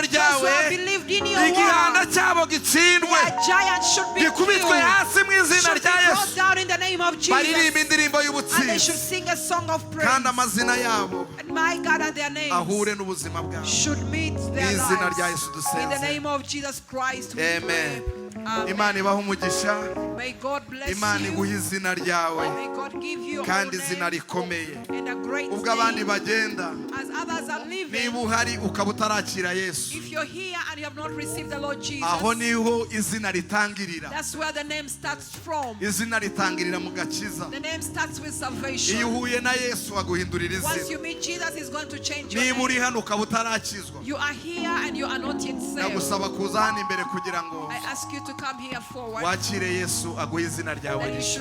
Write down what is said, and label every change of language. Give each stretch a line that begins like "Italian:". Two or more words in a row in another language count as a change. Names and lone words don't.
English: those who
Kinyarwanda: ryawe
English: have believed in your
Kinyarwanda: igihanda
English: word,
Kinyarwanda: cyabo gitsindwe
English: their giants should be
Kinyarwanda: gikubitwe
English: killed,
Kinyarwanda: hasi mu izina
English: should be
Kinyarwanda: rya
English: brought
Kinyarwanda: Yesu
English: down in the name of
Kinyarwanda: baririmba
English: Jesus,
Kinyarwanda: indirimbo
English: and they should
Kinyarwanda: y'ubutsinzi
English: sing a song of praise.
Kinyarwanda: kandi amazina yabo
English: And my God, and their names
Kinyarwanda: ahure n'ubuzima bwabo
English: should meet their
Kinyarwanda: Mu izina rya
English: lives.
Kinyarwanda: Yesu
English: In the
Kinyarwanda: dusenze.
English: name of Jesus Christ, we
Kinyarwanda: Amen.
English: pray. Amen.
Kinyarwanda: Imana ibaha umugisha
English: May God bless
Kinyarwanda: Imana
English: you.
Kinyarwanda: iguha izina ryawe
English: May God give you a
Kinyarwanda: kandi
English: whole
Kinyarwanda: izina
English: name
Kinyarwanda: rikomeye
English: and a great
Kinyarwanda: ubwo abandi
English: name.
Kinyarwanda: bagenda
English: As others are living,
Kinyarwanda: niba uhari ukaba utarakira Yesu
English: if you're here and you have not received the Lord Jesus,
Kinyarwanda: aho niho izina ritangirira
English: that's where the name starts from.
Kinyarwanda: izina ritangirira mu gakiza
English: The name starts with
Kinyarwanda: iyo
English: salvation.
Kinyarwanda: uhuye na Yesu aguhindurira
English: Once
Kinyarwanda: izina
English: you meet Jesus, He's going to change your
Kinyarwanda: niba uri
English: name.
Kinyarwanda: hano ukaba utarakizwa
English: You are here and you are not yet saved.
Kinyarwanda: ndagusaba kuza hano imbere kugira ngo
English: I ask you to come here forward,
Kinyarwanda: wakire Yesu aguhe izina ryawe
English: that you
Kinyarwanda: rishya